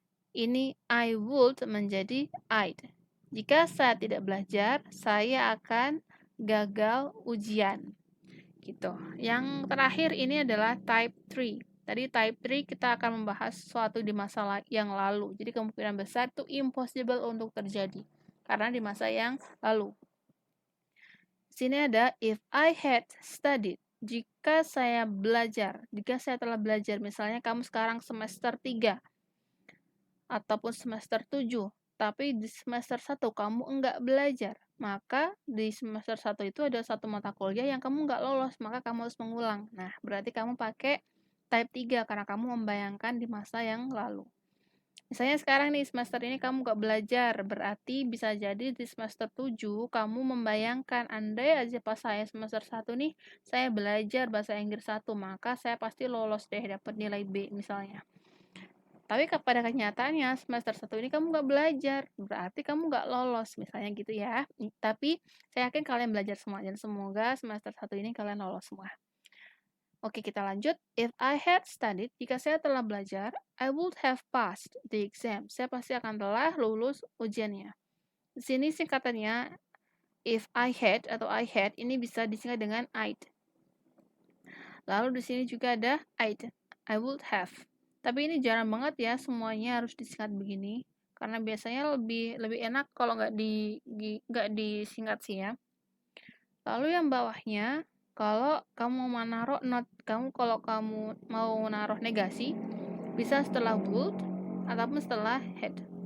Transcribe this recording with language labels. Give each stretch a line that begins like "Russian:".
Indonesian: Ini I would menjadi I'd. Jika saya tidak belajar, saya akan gagal ujian. Gitu. Yang terakhir ini adalah type 3. Tadi type 3 kita akan membahas sesuatu di masa yang lalu. Jadi kemungkinan besar itu impossible untuk terjadi karena di masa yang lalu. Sini ada
English: if I had studied.
Indonesian: Jika saya belajar, jika saya telah belajar, misalnya kamu sekarang semester 3 ataupun semester 7, tapi di semester 1 kamu enggak belajar, maka di semester 1 itu ada satu mata kuliah yang kamu enggak lolos, maka kamu harus mengulang. Nah, berarti kamu pakai type 3 karena kamu membayangkan di masa yang lalu. Misalnya sekarang nih semester ini kamu enggak belajar, berarti bisa jadi di semester 7 kamu membayangkan andai aja pas saya semester 1 nih, saya belajar bahasa Inggris 1, maka saya pasti lolos deh dapat nilai B misalnya. Tapi pada kenyataannya semester 1 ini kamu nggak belajar, berarti kamu nggak lolos, misalnya gitu ya. Tapi saya yakin kalian belajar semua, dan semoga semester 1 ini kalian lolos semua. Oke, kita lanjut.
English: If I had studied,
Indonesian: jika saya telah belajar,
English: I would have passed the exam.
Indonesian: Saya pasti akan telah lulus ujiannya. Di sini singkatannya, if I had atau I had, ini bisa disingkat dengan I'd. Lalu di sini juga ada I'd, I would have. Tapi ini jarang banget ya semuanya harus disingkat begini, karena biasanya lebih enak kalau nggak disingkat sih ya. Lalu yang bawahnya, kalau kamu mau naruh not, kalau kamu mau naruh negasi, bisa setelah would ataupun setelah had.